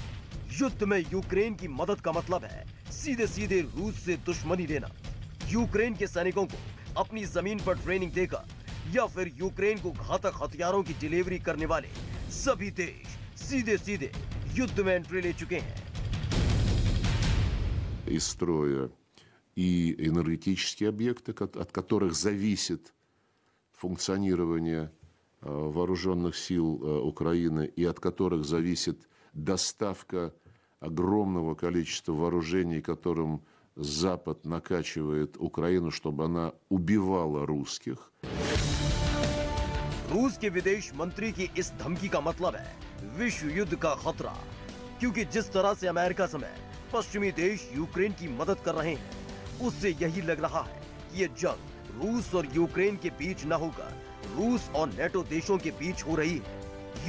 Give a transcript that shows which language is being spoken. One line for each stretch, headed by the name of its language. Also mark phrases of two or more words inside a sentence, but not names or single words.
Hindi: युद्ध में यूक्रेन की मदद का मतलब है सीधे रूस से दुश्मनी लेना। यूक्रेन के सैनिकों को अपनी जमीन पर ट्रेनिंग देकर या फिर यूक्रेन को घातक हथियारों की डिलीवरी करने वाले सभी देश सीधे युद्ध में एंट्री ले चुके हैं।
Russian: Из строя и энергетические объекты, от которых зависит функционирование вооруженных сил Украины и от которых зависит доставка огромного количества вооружений, которым Запад накачивает Украину, чтобы она убивала русских.
Hindi: रूस के विदेश मंत्री की इस धमकी का मतलब है विश्व युद्ध का खतरा, क्योंकि जिस तरह से अमेरिका समेत पश्चिमी देश यूक्रेन की मदद कर रहे हैं, उससे यही लग रहा है कि ये जंग रूस और यूक्रेन के बीच न होकर रूस और नेटो देशों के बीच हो रही है।